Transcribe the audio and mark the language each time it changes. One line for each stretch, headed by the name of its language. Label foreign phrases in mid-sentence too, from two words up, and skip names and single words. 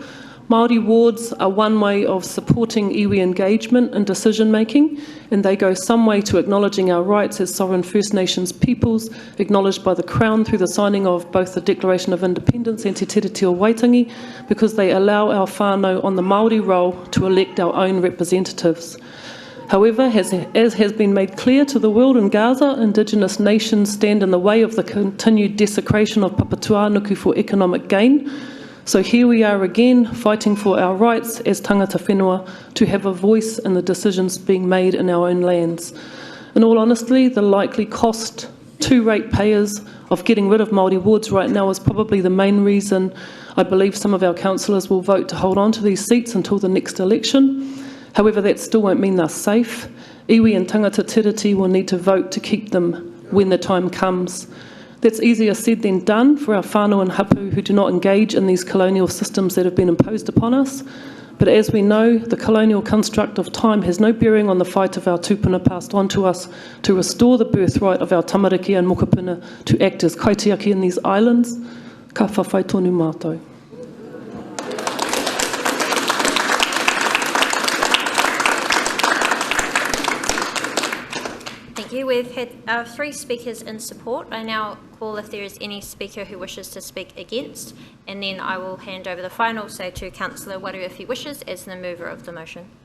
English: Māori wards are one way of supporting iwi engagement and decision making, and they go some way to acknowledging our rights as sovereign First Nations peoples, acknowledged by the Crown through the signing of both the Declaration of Independence and Te Tiriti o Waitangi, because they allow our whānau on the Māori roll to elect our own representatives. However, as has been made clear to the world in Gaza, Indigenous nations stand in the way of the continued desecration of Papatūānuku for economic gain. So here we are again, fighting for our rights as
Māori: tangata whenua
English: to have a voice in the decisions being made in our own lands. In all honesty, the likely cost to ratepayers of getting rid of Māori wards right now is probably the main reason I believe some of our councillors will vote to hold on to these seats until the next election. However, that still won't mean they're safe. Iwi and
Māori: tangata tiriti
English: will need to vote to keep them when the time comes. That's easier said than done for our whānau and hapu who do not engage in these colonial systems that have been imposed upon us. But as we know, the colonial construct of time has no bearing on the fight of our tūpuna passed on to us to restore the birthright of our tamariki and mokopuna to act as kaitiaki in these islands.
Māori: Ka whawhai tonu mātou.
English: We've had 3 speakers in support. I now call if there is any speaker who wishes to speak against, and then I will hand over the final say to Councillor Waru if he wishes as the mover of the motion.